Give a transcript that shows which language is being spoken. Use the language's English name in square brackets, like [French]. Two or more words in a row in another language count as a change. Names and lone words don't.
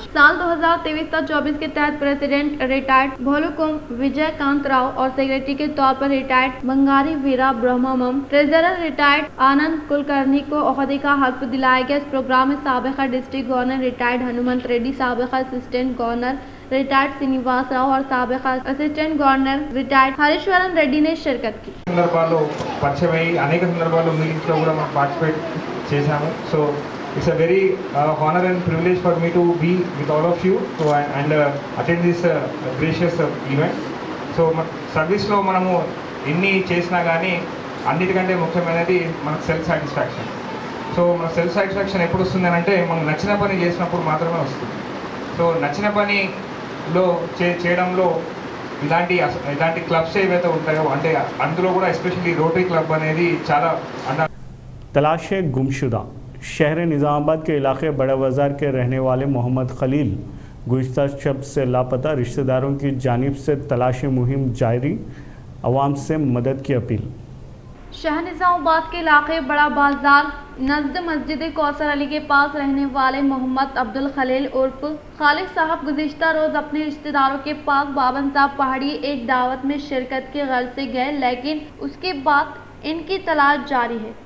[Urdu] سال 2023-24 کے تحت [English] President Retired [Urdu] بھولوکم وجے کانت راؤ اور سیکریٹری کے طور پر ریٹائرڈ بنگاری ویرا برہمم, [English] Treasurer Retired [Urdu] آنند کلکرنی کو عہدے کا حلف دلایا گیا. اس پروگرام میں سابقہ [English] District Governor Retired [Urdu] ہنومنت ریڈی، سابقہ [English] Assistant Governor Retired [Urdu] سرینواس راؤ اور سابقہ [English] Assistant Governor Retired [Urdu] ہریشورن ریڈی نے شرکت کی. [Telugu] సందర్భాల్లో పరిచయమై అనేక సందర్భాల్లో మీటింగ్స్లో కూడా మనం పార్టిసిపేట్ చేశాము. [English] So it's a very honour and privilege for me to be with all of you and attend this gracious event. [Telugu] సో మన సర్వీస్లో మనము ఎన్ని చేసినా కానీ అన్నిటికంటే ముఖ్యమైనది మనకు [English] self satisfaction. [Telugu] సో మన [English] self satisfaction [Telugu] ఎప్పుడు వస్తుంది అంటే మనం నచ్చిన పని చేసినప్పుడు మాత్రమే వస్తుంది. సో నచ్చిన పనిలో చేయడంలో ఇలాంటి క్లబ్స్ ఏవైతే ఉంటాయో అంటే అందులో కూడా ఎస్పెషల్లీ రోటరీ క్లబ్ అనేది చాలా [Urdu] تلاش گمشدہ. شہر نظام آباد کے علاقے بڑا بازار کے رہنے والے محمد خلیل گزشتہ شب سے لاپتہ، رشتہ داروں کی جانب سے تلاشی مہم جاری، عوام سے مدد کی اپیل. شہر نظام آباد کے علاقے بڑا بازار نزد مسجد کوثر علی کے پاس رہنے والے محمد عبدالخلیل عرف خالد صاحب گزشتہ روز اپنے رشتہ داروں کے پاس بابن صاحب پہاڑی ایک دعوت میں شرکت کی غرض سے گئے، لیکن اس کے بعد ان کی تلاش جاری ہے.